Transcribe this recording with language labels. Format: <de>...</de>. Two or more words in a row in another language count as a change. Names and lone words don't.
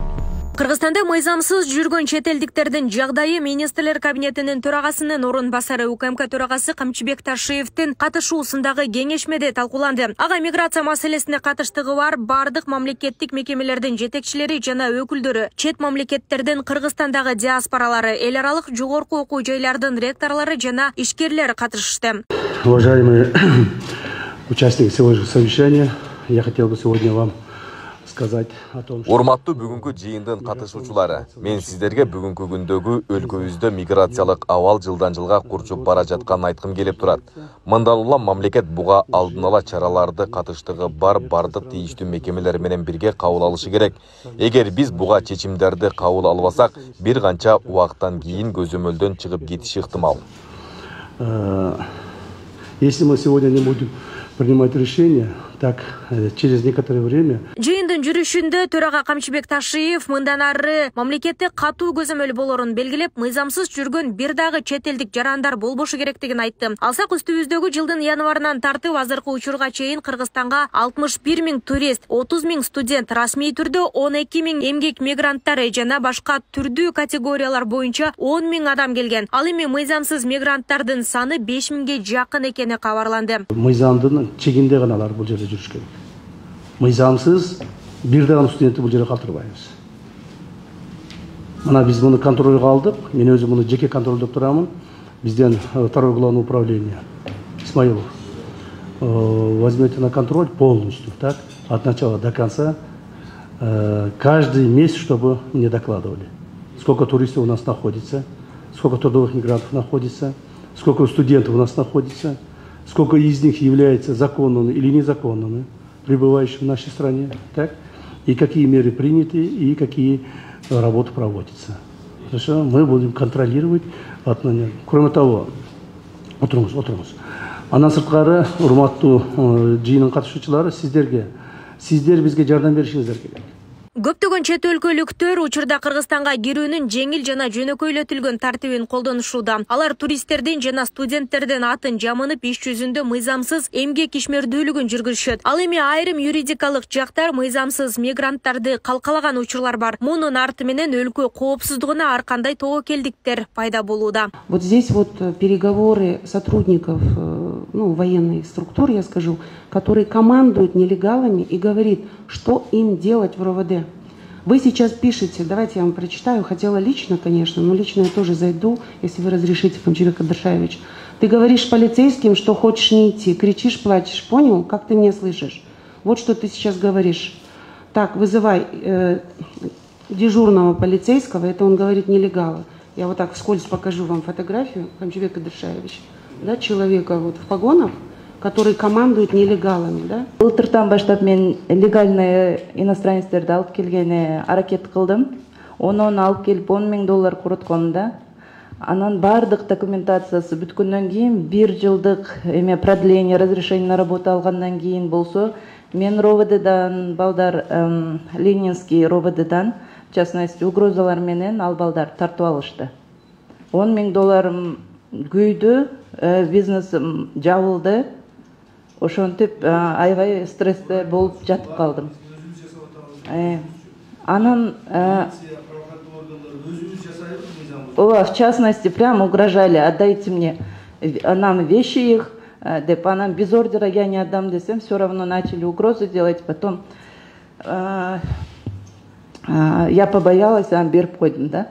<ky>Кыргызстанда мыйзамсыз жүргөн чет элдиктердин жагдайы министрлер кабинетинин төрагасынын орун басары УКМК төрагасы Камчыбек Ташиевдин катышуусундагы кеңешмеде талкууланды. Ага миграция маселесине катыштыгы бар бардык мамлекеттик мекемелердин жетекчилери жана өкүлдөрү, чет мамлекеттердин Кыргызстандагы диаспоралары, эл аралык жогорку окуу жайлардын ректорлору жана ишкерлер катышышты.</ky> <ru>Уважаемые участники сегодняшнего совещания, я хотел бы сегодня вам</ru> <ky>Урматтуу бүгүнкү жыйындын катышуучулары, мен сиздерге бүгүнкү күндөгү өлкөбүздө миграциялык абал жылдан жылга курчуп бара жатканын айткым келип турат. Мындан улам мамлекет буга алдын ала чараларды катыштыгы бар бардык тийиштүү мекемелер менен бирге кабыл алышы керек. Эгер биз буга чечимдерди кабыл албасак, бир канча убакыттан кийин көзөмөлдөн чыгып кетиши ыктымал.</ky> <ru>Если мы сегодня не будем принимать решения, так через некоторое время.</ru> <ky>Жыйындын жүрүшүндө төрага Камчыбек Ташиев мындан ары мамлекетте катуу көзөмөл болорун белгилеп, мыйзамсыз жүргөн бир дагы чет элдик жарандар болбошу керектигин айтты. Алсак үстүбүздөгү жылдын январынан тартып азыркы учурга чейин Кыргызстанга 61 000 турист, 30 000 студент, расмий түрдө 12 000 эмгек мигранттары жана башка түрдүү категориялар боюнча 10 000 адам келген. Ал эми мыйзамсыз мигранттардын саны 5 000ге жакын экени кабарланды. Мыйзамдын чегинде гана алар бул жерде жүрүш керек. Мыйзамсыз бир дагы студентти бул жерге калтырбайбыз. Мына биз муну контролго алдык. Мен өзүм муну жеке контролдоп турамын. Бизден</ky> <ru>второе главное управление Исмаилов. Возьмете на контроль полностью, так, от начала до конца, каждый месяц, чтобы мне докладывали, сколько туристов у нас находится, сколько трудовых мигрантов находится, сколько студентов у нас находится, сколько из них являются законными или незаконными, пребывающими в нашей стране, так, и какие меры приняты, и какие работы проводятся. Хорошо? Мы будем контролировать отношения. Кроме того,</ru> <kk>отырыңыз.</kk> <ky>Андан сырткары, урматтуу жыйынын катышуучулары, сиздер бизге жардам беришиңиздер керек. Көптөгөн чет өлкөлүктөр учурда Кыргызстанга кирүүнүн жеңил жана жөнөкөйлөтүлгөн тартибин колдонушууда. Алар туристтердин жана студенттердин атын жамынып иш жүзүндө мыйзамсыз эмгек ишмердүүлүгүн жүргүзүшөт. Ал эми айрым юридикалык жактар мыйзамсыз мигранттарды калкалаган учурлар бар. Мунун арты менен өлкө коопсуздугуна ар кандай тобокелдиктер пайда болууда.</ky> <ru>Вот здесь вот переговоры сотрудников, военной структуры, я скажу, которые командуют нелегалами и говорит, что им делать в РОВД. Вы сейчас пишете, давайте я вам прочитаю, хотела лично, конечно, но лично я тоже зайду, если вы разрешите, Камчыбек Адыршаевич. Ты говоришь полицейским, что хочешь не идти, кричишь, плачешь, понял? Как ты меня слышишь? Вот что ты сейчас говоришь. Так, вызывай дежурного полицейского, это он говорит нелегала. Я вот так вскользь покажу вам фотографию, Камчыбек Адыршаевич, да, человека вот в погонах, который командует нелегалами, да?</ru> <ky>Былтыртан баштап мен</ky> <ru>легальный иностранецтерди</ru> <ky>алып келгене аракет кылдым. Оны алып келип $10 000 куруткон да. Анан бардык документациясы бүткөндөн кийин 1 жылдык</ky> <ru>продление разрешение на работу</ru> <ky>алгандан кийин болсо, мен РОВДдан балдар Ленинский РОВДдан</ky> <ru>в частности</ru> <ky>угрозалар менен ал балдар тартып алышты. $10 000 күйдү, бизнесим жабылды. Ошентип аябай стрессте болуп жатып калдым. Анан</ky> <ru>в частности прямо угрожали: отдайте мне нам вещи их,</ru> <ky>деп анан</ky> <ru>без ордера я не отдам десем, все равно начали угрозы делать. Потом я побоялась,</ru> <ky>берип койдум, да.</ky>